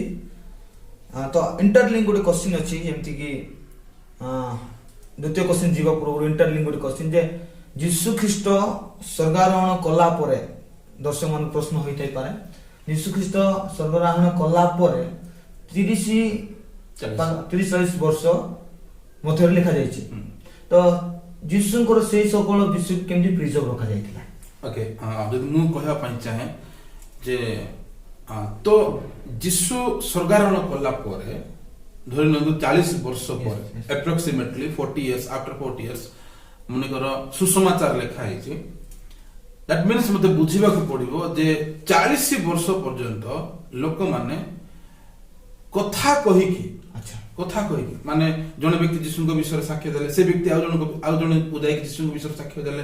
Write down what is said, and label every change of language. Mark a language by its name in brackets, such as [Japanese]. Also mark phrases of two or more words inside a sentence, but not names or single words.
[Odia] ତ ଇଣ୍ଟରଲିଙ୍କ୍ ଗୋଟେ କ୍ୱେଶ୍ଚିନ୍ ଅଛି, ଯେମିତି କି ଦ୍ୱିତୀୟ କ୍ୱେଶ୍ଚିନ୍ ଯିବା ପୂର୍ବରୁ ଇଣ୍ଟରଲିଙ୍କ୍ ଗୋଟେ କ୍ୱେଶ୍ଚିନ୍ ଯେ ଯୀଶୁ ଖ୍ରୀଷ୍ଟ ସ୍ୱର୍ଗାରୋହଣ କଲା ପରେ, ଦର୍ଶକ ମାନ ପ୍ରଶ୍ନ ହୋଇଥାଇପାରେ, ଯୀଶୁ ଖ୍ରୀଷ୍ଟ ସ୍ୱର୍ଗାରୋହଣ କଲା ପରେ 30-40 ବର୍ଷ ମଧ୍ୟରେ ଲେଖାଯାଇଛି। ତ ଯୀଶୁଙ୍କର ସେଇ সকল ବିଷୟ କେମିତି ପ୍ରିଜର୍ଭ ରଖାଯାଇଥିଲା? ଓକେ, ଯଦି ମୁଁ କହିବା ପାଇଁ ଚାହେଁ ଯେ ତ ଯୀଶୁ ସ୍ୱର୍ଗାରୋହଣ କଲା ପରେ ଧରି ନିଅନ୍ତୁ 40 ବର୍ଷ ପରେ, ଆପ୍ରୋକ୍ସିମେଟଲି [English] 40 years, after 40 years [Odia] ମନେକର ସୁସମାଚାର ଲେଖା ହେଇଛି। [English] that means [Odia] ମତେ ବୁଝିବାକୁ ପଡିବ ଯେ 40 ବର୍ଷ ପର୍ଯ୍ୟନ୍ତ ଲୋକମାନେ କଥା କହିକି ମାନେ ଜଣେ ବ୍ୟକ୍ତି ଯୀଶୁଙ୍କ ବିଷୟରେ ସାକ୍ଷ୍ୟ ଦେଲେ, ସେ ବ୍ୟକ୍ତି ଆଉ ଜଣକୁ ଯାଇକି ଯୀଶୁଙ୍କ ବିଷୟରେ ସାକ୍ଷ୍ୟ ଦେଲେ।